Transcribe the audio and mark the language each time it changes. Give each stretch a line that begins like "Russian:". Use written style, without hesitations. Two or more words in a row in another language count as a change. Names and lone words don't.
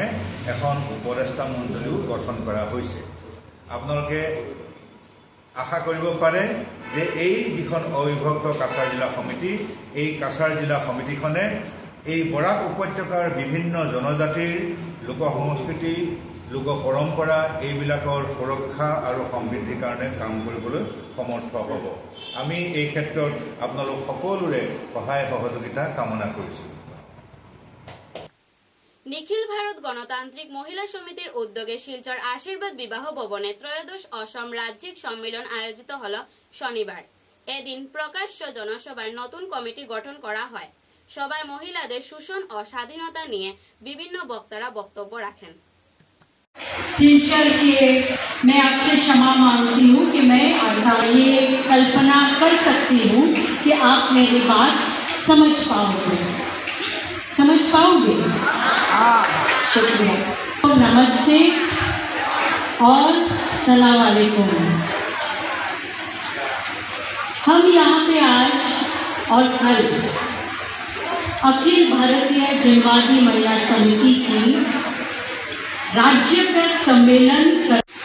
Assamese: এখন উপদেষ্টা মণ্ডলীও গঠন কৰা হৈছে আপোনালোকে আশা কৰিব পাৰে যে এই যিখন অবিভক্ত কাছাৰ জিলা সমিতি এই কাছাৰ জিলা সমিতিখনে এই বৰাক উপত্যকাৰ বিভিন্ন জনজাতিৰ লোক সংস্কৃতি লোক পৰম্পৰা এইবিলাকৰ সুৰক্ষা আৰু সমৃদ্ধিৰ কাৰণে কাম কৰিবলৈ সমৰ্থ হ'ব আমি এই ক্ষেত্ৰত আপোনালোক সকলোৰে সহায় সহযোগিতা কামনা কৰিছোঁ
Bangla: নিখিল ভারত গণতান্ত্রিক মহিলা সমিতির উদ্যোগে শিলচর আশীর্বাদ বিবাহ ভবনে 'ত্রয়োদশ অসম রাজ্যিক সম্মেলন আয়োজিত হল শনিবার এদিন প্রকাশ্য জনসভায় নতুন কমিটি গঠন করা হয় সভায় মহিলাদের শোষণ ও স্বাধীনতা নিয়ে বিভিন্ন বক্তারা বক্তব্য রাখেন
Hindi: सिंचर के मैं आपसे क्षमा मांगती हूँ कि मैं ये कल्पना कर सकती हूँ कि आप मेरी बात समझ पाओगे शुक्रिया तो नमस्ते और
Arabic: سلام عليكم
Hindi: हम यहाँ पे आज और कल अखिल भारतीय जनवादी महिला समिति की राज्यगत सम्मेलन कर